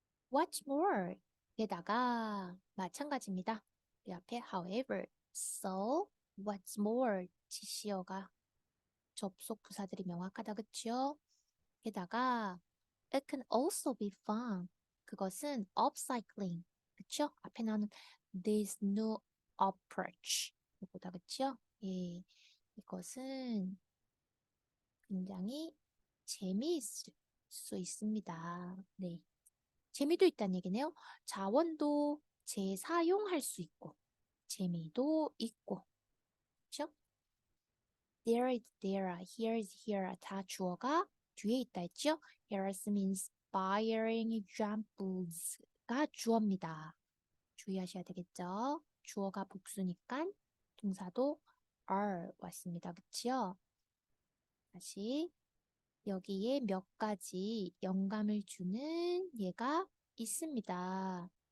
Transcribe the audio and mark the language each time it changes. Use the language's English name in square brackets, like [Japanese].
[English] What's more? [Korean] 게다가 마찬가지입니다. 이 앞에 however, so, what's more, 지시어가 접속 부사들이 명확하다, 그치요? 게다가 [English] it can also be fun. [Korean] 그것은 upcycling, 그쵸? 앞에 나오는 [English] this new approach [Korean] 이거다, 그치요? 예, 이것은 굉장히 재미있을 수 있습니다. 네, 재미도 있다는 얘기네요. 자원도 재사용할 수 있고 재미도 있고, 그쵸? [English] There is there, here is here [Korean] 다 주어가 뒤에 있다 했죠? [English] Here are some inspiring examples가 주어입니다. [Korean] 주의하셔야 되겠죠? 주어가 복수니까 동사도 are 왔습니다. 그치요? 다시 여기에 몇 가지 영감을 주는 예가 있습니다.